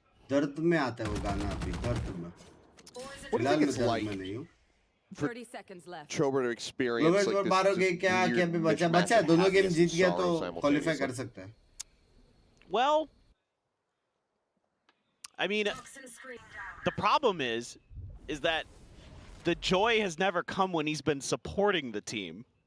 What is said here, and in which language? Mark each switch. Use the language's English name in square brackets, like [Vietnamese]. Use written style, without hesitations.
[Hindi] दर्द में आता है वो गाना अभी दर्द में. [English] What do you think it's like for Chober to experience like this? [Hindi] 12 game क्या अभी बचा दोनों गेम जीत गया तो क्वालिफाई कर सकता है. [English] Well, I mean, the problem is that the joy has never come when he's been supporting the team.